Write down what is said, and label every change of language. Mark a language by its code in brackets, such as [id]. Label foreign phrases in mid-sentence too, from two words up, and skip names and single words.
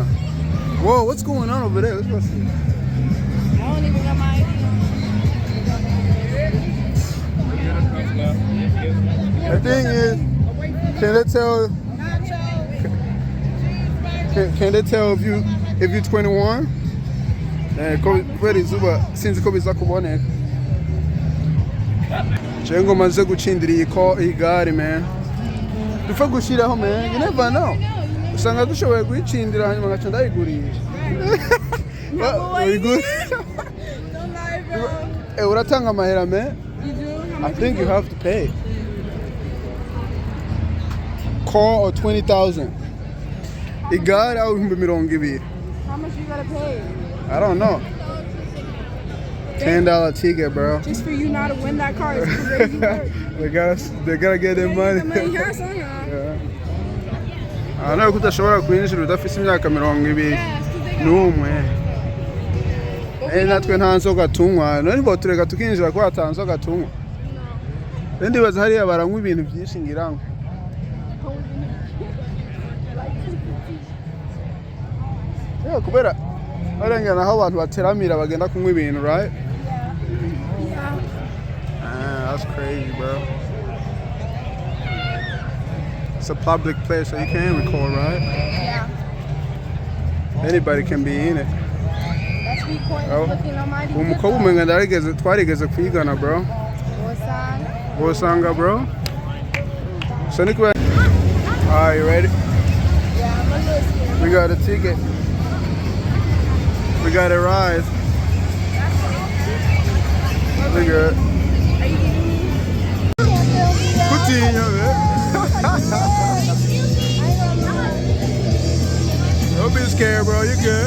[en] Whoa, what's going on over there? Let's go see. I don't even got my ID. The thing is, can they tell if you're 21? [rn] Kweli zuba sinzi ko biza kuboneka. Cengo maze gucindira igare man. Dufa gushiraho man. [en] You never know. [rn] Usanga dushoboye gucindira hanyuma ngaca ndayigurisha. [en] Good? Don't lie, bro. [rn] Uratanga amahera man. [en] You do? I think you have to pay. Call or 20,000. [rn] Igare au 200,000. [en] How much you gotta pay? I don't know. $10 ticket, bro. Just for you not to win that car is crazy work. They gotta get their money. Here somehow. I know [rn] kutashobora kwinjira udafise imyaka 20 n'umwe. Natwe nta nzoga tunywa. None bo tureka tukinjira ko atanzoga tunywa. Ndibaza hariya baranywa ibintu byinshi ngirango. Yeah, kubera barengana aho abantu bateramira bagenda kunywa ibintu, [en] right? Yeah. That's crazy, bro. It's a public place, so you can record, right? Yeah. Anybody can be in it. That's me looking on my [rn] Umukobwa umenga twarigeze kwigana, bro. Wosanga, bro. [en] So Nick, alright, you ready? Yeah, I'm gonna listen. We got a ticket. We got a ride. We good. Are you kidding me? Kutinho, man. Don't be scared, bro. You good.